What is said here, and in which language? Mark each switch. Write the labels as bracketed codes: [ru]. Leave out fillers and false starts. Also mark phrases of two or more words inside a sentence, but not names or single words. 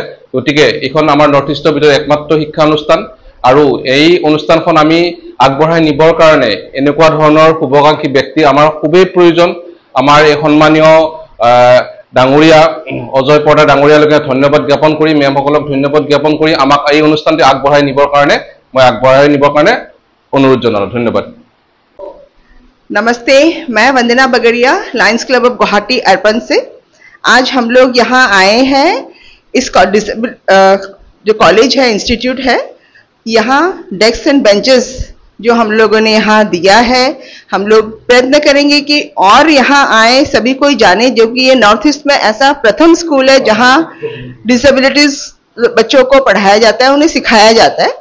[as] গতিকে এইখন আমাৰ নৰ্থ ইষ্টৰ ভিতৰত একমাত্ৰ শিক্ষা অনুষ্ঠান আৰু এই অনুষ্ঠানখন আমি আগবঢ়াই নিবৰ কাৰণে এনেকুৱা ধৰণৰ শুভাকাংক্ষী ব্যক্তি আমাৰ খুবেই প্ৰয়োজন। আমাৰ এই সন্মানীয় ডাঙৰীয়া অজয় পোদ্দাৰ ডাঙৰীয়ালৈকে ধন্যবাদ জ্ঞাপন কৰি মেমসকলক ধন্যবাদ জ্ঞাপন কৰি আমাক এই অনুষ্ঠানটি আগবঢ়াই নিবৰ কাৰণে অনুৰোধ জনালোঁ। ধন্যবাদ। [hi] नमस्ते, मैं वंदना बगड़िया लायंस क्लब ऑफ गुवाहाटी अर्पण से। आज हम लोग यहाँ आए हैं इस जो कॉलेज है, इंस्टीट्यूट है, यहाँ [en] desk and benches [hi] जो हम लोगों ने यहाँ दिया है, हम लोग प्रयत्न करेंगे कि और यहाँ आए सभी कोई जाने, जो कि ये नॉर्थ ईस्ट में ऐसा प्रथम स्कूल है जहाँ डिसेबिलिटीज बच्चों को पढ़ाया जाता है, उन्हें सिखाया जाता है।